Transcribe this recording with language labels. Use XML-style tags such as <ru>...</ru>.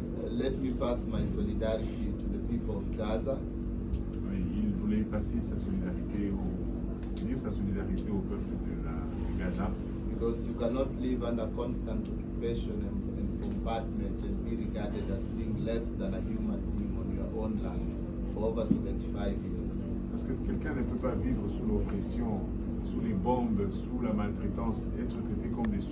<en>Let me pass my solidarity to the people of Gaza.</en> <fr>Il voulait passer sa solidarité dire sa solidarité au peuple de Gaza.</fr> <en>Because you cannot live under constant occupation and bombardment and be regarded as being less than a human being on your own land for over 75 years.</en> <fr>Parce que quelqu'un ne peut pas vivre sous l'oppression, sous les bombes, sous la maltraitance, être traité comme des sous</fr>